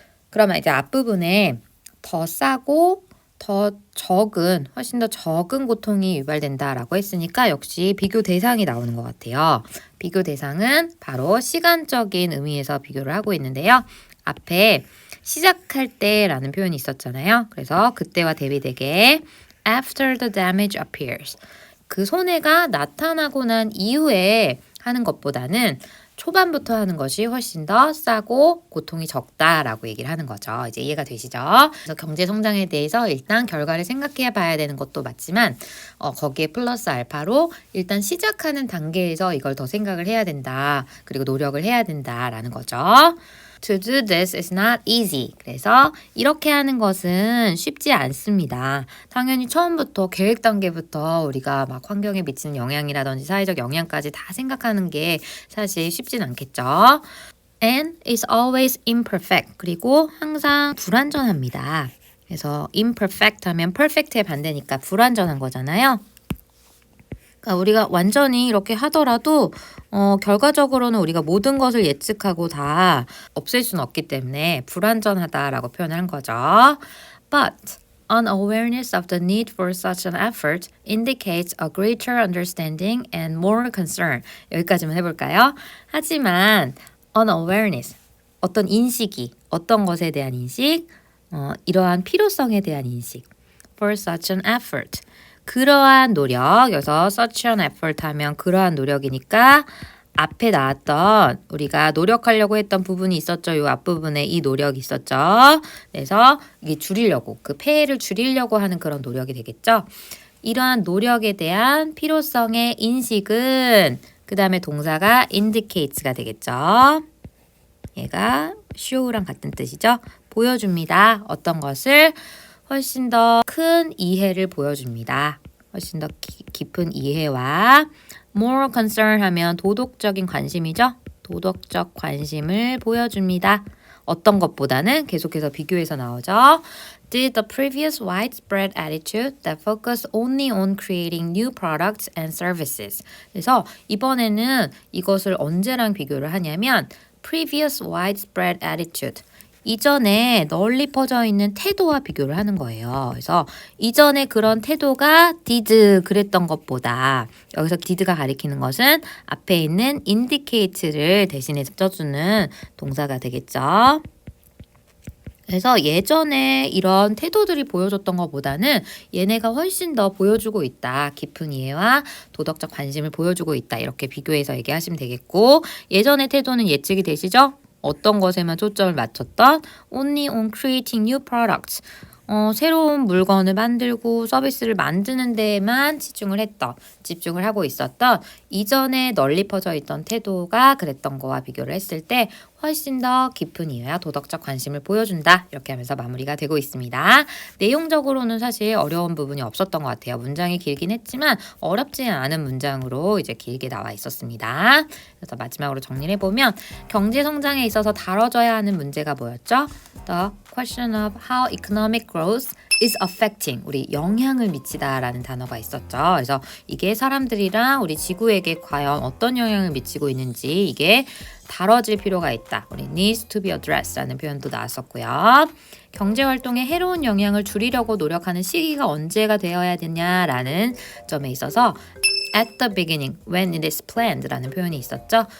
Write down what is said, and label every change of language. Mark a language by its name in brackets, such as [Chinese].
[Korean] 그러면 이제 앞부분에 더 싸고 더 적은, 훨씬 더 적은 고통이 유발된다라고 했으니까 역시 비교 대상이 나오는 것 같아요. 비교 대상은 바로 시간적인 의미에서 비교를 하고 있는데요. 앞에 시작할 때라는 표현이 있었잖아요. 그래서 그때와 대비되게 [English] after the damage appears. [Korean] 그 손해가 나타나고 난 이후에 하는 것보다는 초반부터 하는 것이 훨씬 더 싸고 고통이 적다라고 얘기를 하는 거죠. 이제 이해가 되시죠? 그래서 경제 성장에 대해서 일단 결과를 생각해 봐야 되는 것도 맞지만 거기에 플러스 알파로 일단 시작하는 단계에서 이걸 더 생각을 해야 된다. 그리고 노력을 해야 된다라는 거죠. [English] To do this is not easy. [Korean] 그래서 이렇게 하는 것은 쉽지 않습니다. 당연히 처음부터 계획 단계부터 우리가 막 환경에 미치는 영향이라든지 사회적 영향까지 다 생각하는 게 사실 쉽진 않겠죠. [English] And is always imperfect. [Korean] 그리고 항상 불완전합니다. 그래서 imperfect 하면 perfect의 반대니까 불완전한 거잖아요. 그러니까 우리가 완전히 이렇게 하더라도 결과적으로는 우리가 모든 것을 예측하고 다 없앨 수는 없기 때문에 불완전하다라고 표현을 한 거죠. [English] But unawareness of the need for such an effort indicates a greater understanding and more concern. [Korean] 여기까지만 해볼까요? 하지만 unawareness, 어떤 인식이, 어떤 것에 대한 인식, 이러한 필요성에 대한 인식 [English] for such an effort. [Korean] 그러한 노력, 여기서 [English] such an effort [Korean] 하면 그러한 노력이니까 앞에 나왔던 우리가 노력하려고 했던 부분이 있었죠. 이 앞부분에 이 노력이 있었죠. 그래서 이게 줄이려고, 그 폐해를 줄이려고 하는 그런 노력이 되겠죠. 이러한 노력에 대한 필요성의 인식은 그 다음에 동사가 indicates가 되겠죠. 얘가 show랑 같은 뜻이죠. 보여줍니다. 어떤 것을? 훨씬 더 큰 이해를 보여줍니다. 훨씬 더 깊은 이해와 moral concern 하면 도덕적인 관심이죠. 도덕적 관심을 보여줍니다. 어떤 것보다는 계속해서 비교해서 나오죠. [English] Did the previous widespread attitude that focused only on creating new products and services. [Korean] 그래서 이번에는 이것을 언제랑 비교를 하냐면 [English] previous widespread attitude. [Korean] 이전에 널리 퍼져 있는 태도와 비교를 하는 거예요. 그래서 이전에 그런 태도가 did 그랬던 것보다 여기서 did가 가리키는 것은 앞에 있는 indicate를 대신해서 써주는 동사가 되겠죠. 그래서 예전에 이런 태도들이 보여줬던 것보다는 얘네가 훨씬 더 보여주고 있다. 깊은 이해와 도덕적 관심을 보여주고 있다. 이렇게 비교해서 얘기하시면 되겠고 예전의 태도는 예측이 되시죠? 어떤 것에만 초점을 맞췄던 [English] only on creating new products. [Korean] 새로운 물건을 만들고 서비스를 만드는 데에만 집중을 하고 있었던 이전에 널리 퍼져 있던 태도가 그랬던 거와 비교를 했을 때 훨씬 더 깊은 이해와 도덕적 관심을 보여준다. 이렇게 하면서 마무리가 되고 있습니다. 내용적으로는 사실 어려운 부분이 없었던 것 같아요. 문장이 길긴 했지만 어렵지 않은 문장으로 이제 길게 나와 있었습니다. 그래서 마지막으로 정리를 해보면 경제 성장에 있어서 다뤄져야 하는 문제가 뭐였죠? [English] The question of how economic growth is affecting [Korean] 우리 영향을 미치다라는 단어가 있었죠. 그래서 이게 사람들이랑 우리 지구에게 과연 어떤 영향을 미치고 있는지 이게 다뤄질 필요가 있다. 우리 [English] needs to be addressed [Korean] 라는 표현도 나왔었고요. 경제활동에 해로운 영향을 줄이려고 노력하는 시기가 언제가 되어야 되냐라는 점에 있어서 [English] at the beginning, when it is planned [Korean] 라는 표현이 있었죠.